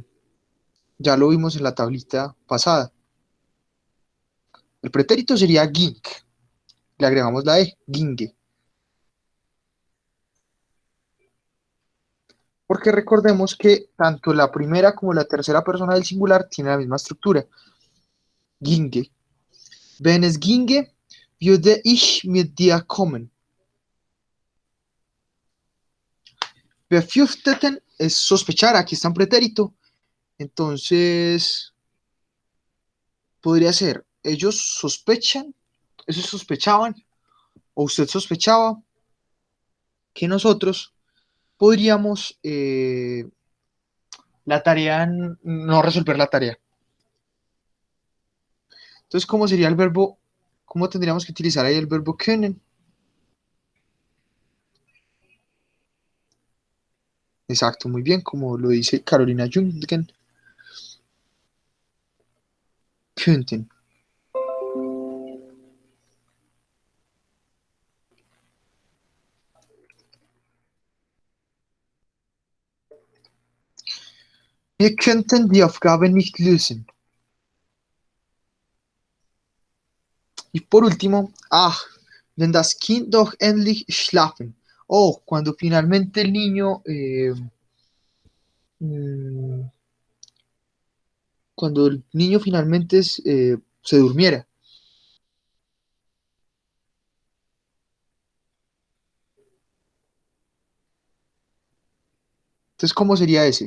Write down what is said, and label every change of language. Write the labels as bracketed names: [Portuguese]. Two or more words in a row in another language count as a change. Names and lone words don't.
[Spanish] Ya lo vimos en la tablita pasada. El pretérito sería ging. Le agregamos la E, ginge. Porque recordemos que tanto la primera como la tercera persona del singular tienen la misma estructura. Ginge. [German] Wenn es ginge, würde ich mit dir kommen. [Spanish] Befürchteten es sospechar, aquí está en pretérito. Entonces, podría ser, ellos sospechan, ellos sospechaban, o usted sospechaba que nosotros podríamos la tarea, no resolver la tarea. Entonces, ¿cómo sería el verbo? ¿Cómo tendríamos que utilizar ahí el verbo können? Exacto, muy bien, como lo dice Carolina Jungen. Könnten. [German] Wir könnten die Aufgabe nicht lösen. [Spanish] Y por último, [German] wenn das Kind doch endlich schlafen. [Spanish] Oh, cuando finalmente el niño, mm, cuando el niño finalmente se durmiera. Entonces, ¿cómo sería ese?